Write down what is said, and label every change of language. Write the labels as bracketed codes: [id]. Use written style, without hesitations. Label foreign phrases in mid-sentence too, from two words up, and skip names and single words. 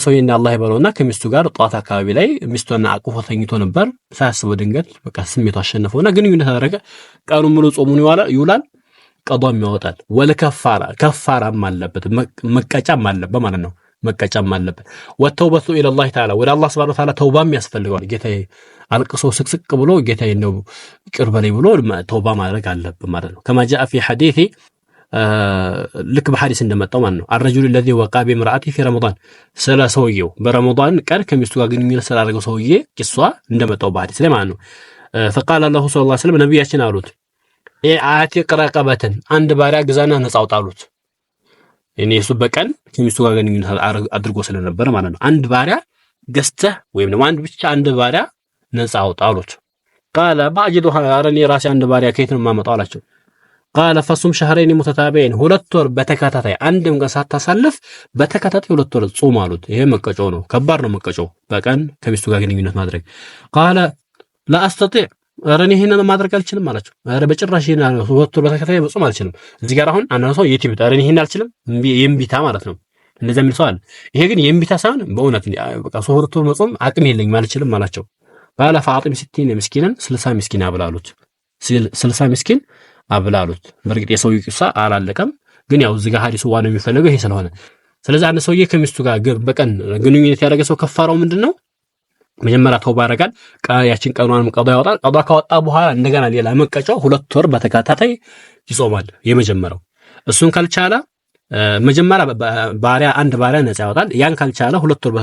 [am] ሰው የና አላህ ይበለውና ከሚስቱ ጋር ጧት አካባቢ ላይ ሚስቱና አቅፎ ተኝቶ ነበር። ሳያስበው ድንገት በቃ ስሜቱ አሸነፈውና ግንኙነት አደረገ። ቀኑን ሙሉ ጾሙን ይውላል፣ ቀዳም ያወጣል። ወለከፋራ ከፋራም አለበት፣ መቀጫም አለበት ማለት ነው። መቀጫም አለበት። [ar] وتوبته إلى الله تعالى [am] ወደ አላህ [ar] سبحانه وتعالى [am] ተውባም ያስፈልገዋል። ጌታዬ አልቅሶ ስቅስቅ ብሎ ጌታዬ ነው ይቅር በለኝ ብሎ ተውባ ማድረግ አለበት ማለት ነው። [ar] كما جاء في الحديث [am] ልክ በሐዲስ እንደመጣው ማለት ነው። አርረጁል [ar] الذي وقع بامرأته في رمضان [am] ስለ ሰውየው በረመዳን ቀን ከሚስቱ ጋር ግንኙነት ስላደረገው ሰውዬ ቂሷ እንደመጣው በሐዲስ ላይ ማለት ነው። [ar] فقال الله صلى الله عليه وسلم [am] ነብያችን አሉት [ar] أعتق رقبة [am] አንድ ባሪያ ግዛና ነፃ አውጣሉት። እኔ እሱ በቀን ከሚስቱ ጋር ግንኙነት አድርጎ ስለነበረ ማለት ነው። አንድ ባሪያ ገዝተህ ወይም ደግሞ አንድ ባሪያ ነፃ አውጣሉት። [ar] قال باجدها [am] አረኒ ራሴ አንድ ባሪያ ከየት ነው የማመጣው አላቸው። [ar] قال فصم شهرين متتابعين [am] ሁለት ወር በተከታታይ አንድም ቀን ሳታሳልፍ በተከታታይ ሁለት ወር ጾም አሉት። ይሄ መቀጮ ነው፣ ከባድ ነው መቀጮ በቀን ከሚስቱ ጋር ግንኙነት ማድረግ። [ar] قال لا استطيع [am] አረኒ ይሄንን ማድረግ አልችልም አላቸው። አረ በጭራሽ ይሄን ሁለት ወር በተከታታይ መጾም አልችልም። እዚህ ጋር አሁን አንድ ሰው የቲብት አረኒ ይሄን አልችልም የምቢታ ማለት ነው። እንደዛ የሚል ሰው አለ። ይሄ ግን የምቢታ ሳይሆን በእውነት በቃ ሁለት ወር መጾም አቅም የለኝም አልችልም አላቸው። [ar] قال فاطم 60 مسكينا 60 مسكين [am] አብላሉት [ar] 60 مسكين [am] አብላሉት። በርግጥ የሰው ይቅሳ አላለቀም፣ ግን ያው እዚህ ጋር ሐዲሱ ዋናው የሚፈልገው ይሄ ስለሆነ ስለዚህ አንድ ሰውዬ ከሚስቱ ጋር በቀን ግንኙነት ያደረገ ሰው ከፋራው ምንድነው? መጀመሪያ ተውባ ያደርጋል። ያችን ቀኗንም ቀዷ ያወጣል። ቀዷ ካወጣ በኋላ እንደገና ሌላ መቀጫው ሁለት ወር በተከታታይ ይጾማል። የመጀመሪያው እሱን ካልቻለ መጀመሪያ አንድ ባሪያ ነፃ ያወጣል። ያን ካልቻለ ሁለት ወር